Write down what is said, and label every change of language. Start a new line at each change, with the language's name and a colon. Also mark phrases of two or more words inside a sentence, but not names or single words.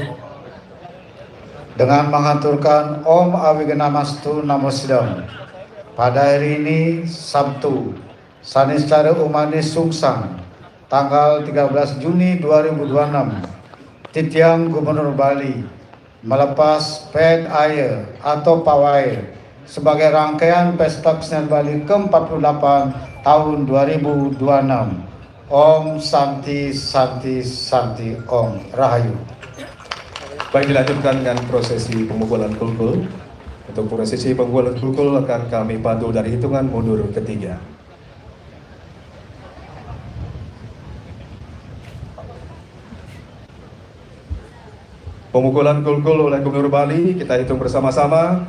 Indonesian: Dengan mengaturkan
Sanskrit: Om Awiganamastu Namo Sidam.
Indonesian: Pada hari ini Sabtu, Saniscara Umani Sungsang, tanggal 13 Juni 2026, Titiang Gubernur Bali melepas Ped Air atau Pawai sebagai rangkaian Pesta Kesenian Bali ke-48 tahun 2026.
Sanskrit: Om Santi Santi Santi Om Rahayu.
Indonesian: Baik, dilanjutkan dengan prosesi pemukulan kulkul. Untuk prosesi pemukulan kulkul akan kami pandu dari hitungan mundur ketiga. Pemukulan kulkul oleh Gubernur Bali, kita hitung bersama-sama.